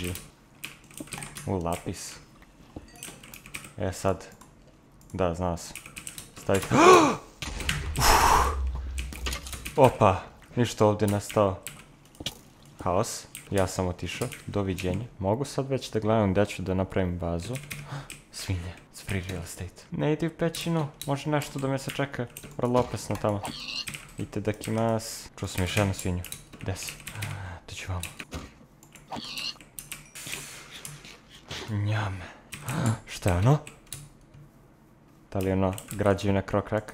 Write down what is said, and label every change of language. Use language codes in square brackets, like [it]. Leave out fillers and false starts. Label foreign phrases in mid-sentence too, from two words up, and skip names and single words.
[bs] GG. Lapis. E sad. Da, znao sam. Staviti. Opa, ništa ovdje nastao. Haos. Ja sam otišao. Doviđenja. Mogu sad već da gledam gdje ću da napravim bazu. Svinje. [en] It's free real estate. [bs] Ne idi u pećinu. Može nešto da me se čeka. Vrlo opasno tamo. Itadakimasu. Čuo sam još jednu svinju. Gdje si? Dođi vamo. Njame. Šta je ono? Da li je ono građevina Krokraka?